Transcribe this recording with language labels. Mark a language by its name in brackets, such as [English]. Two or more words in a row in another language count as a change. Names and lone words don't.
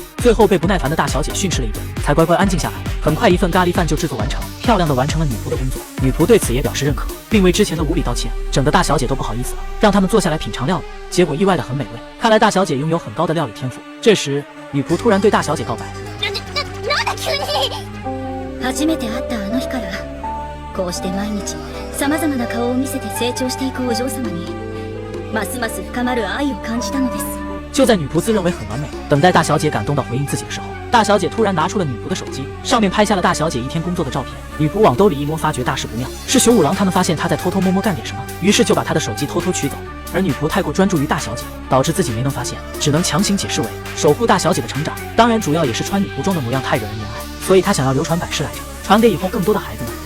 [Chinese] 最后被不耐烦的大小姐训斥了一顿，才乖乖安静下来。很快一份咖喱饭就制作完成，漂亮的完成了女仆的工作。女仆对此也表示认可，并为之前的无礼道歉，整得大小姐都不好意思了，让他们坐下来品尝料理。结果意外的很美味，看来大小姐拥有很高的料理天赋。这时女仆突然对大小姐告白。 [Japanese] なんだ急に！初めて会ったあの日から、こうして毎日様々な顔を見せて成長していくお嬢様に、ますます深まる愛を感じたのです。 [Chinese] 就在女仆自认为很完美，等待大小姐感动到回应自己的时候，大小姐突然拿出了女仆的手机，上面拍下了大小姐一天工作的照片。女仆往兜里一摸，发觉大事不妙，是熊五郎他们发现她在偷偷摸摸干点什么，于是就把她的手机偷偷取走。而女仆太过专注于大小姐，导致自己没能发现，只能强行解释为守护大小姐的成长。当然，主要也是穿女仆装的模样太惹人怜爱，所以她想要流传百世来着，传给以后更多的孩子们。